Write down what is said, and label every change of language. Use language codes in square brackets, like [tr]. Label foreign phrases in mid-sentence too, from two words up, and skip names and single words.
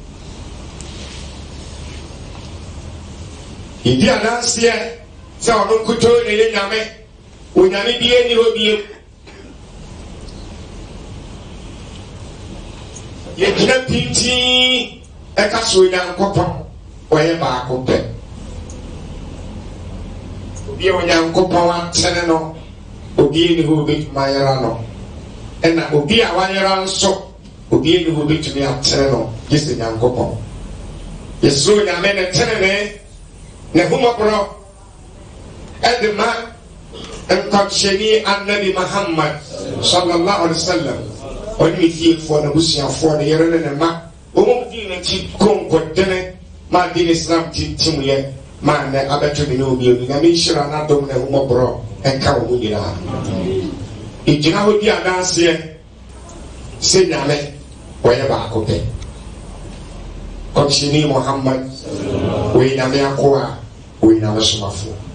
[ak] yɛdi adanseɛ sɛ ɔno nkutoo ne yɛ nyame onyame bie ni hɔ bie yɛgyina pintii ɛka so onyankopɔn wɔyɛ baako pɛ obi a onyankopɔn atene no obi ni hɔ obɛtumi ayɛra no ɛna obi a wayɛra nso obi ni hɔ obɛtumi atene no gye sɛ nyankopɔn yɛsoro nyame ne tenene ne homɔborɔ ɛde ma nkɔmhyɛni annabi Muhammad [ar] صلى الله عليه وسلم [ak] ɔne ne fiefoɔ no busuafoɔ no yɛre ne ne ma ɔmom dii n'akyi konkodene ma de ne Islam tintimyɛ ma nnɛ abɛto ne ne omienu nyame nhyira n'adom ne homɔborɔ ɛnka wɔ mu nyinaa ɛgyina hɔ di adanseɛ sɛ nyame wɔyɛ baako pɛ kɔmhyɛni Muhammad wɔyɛ nyame akoa wɔyɛ nyame somafoɔ